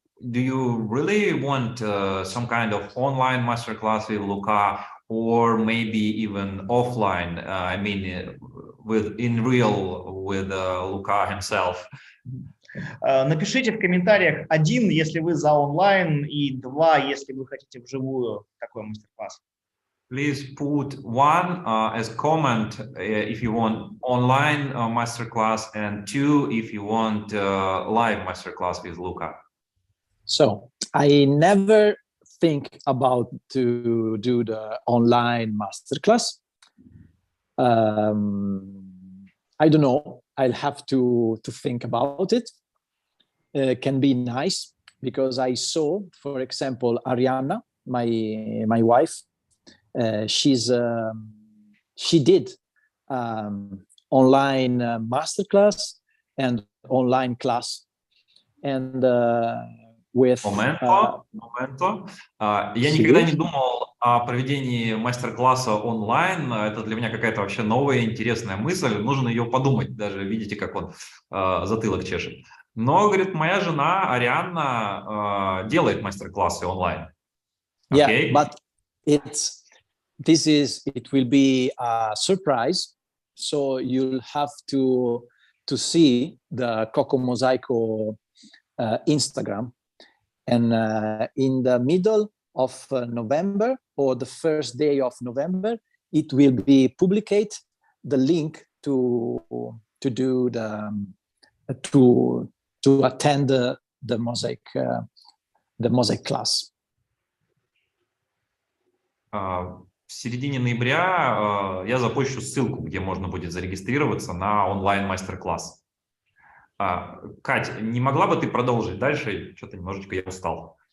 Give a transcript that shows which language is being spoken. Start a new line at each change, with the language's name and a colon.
English: Do you really want some kind of online masterclass with Luca, or maybe even offline? I mean, in real with Luca himself.
Russian: Напишите в комментариях 1, если вы за онлайн, и 2, если вы хотите вживую такой мастер-класс.
English: Please put 1 as comment if you want online masterclass, and 2 if you want live masterclass with Luca. So I never think about to do the online masterclass. I don't know. I'll have to think about it. Can be nice because I saw, for example, Arianna, my wife. She did online masterclass and online class, and with.
Italian: Момento.
Russian: Я никогда не думал о проведении мастер-класса онлайн. Это для меня какая-то вообще новая интересная мысль. Нужно ее подумать. Даже видите, как он затылок чешет. Но, говорит, моя жена Арианна делает мастер-классы онлайн.
English: Okay? Yeah, but it will be a surprise. So you'll have to see the WOWmosaic Instagram, and in the middle of November or the first day of November, it will be publicate the link to do to attend the mosaic class.
Russian: В середине ноября я запущу ссылку, где можно будет зарегистрироваться на онлайн-мастер-класс. Кать, не могла бы ты продолжить дальше? Что-то немножечко я устал.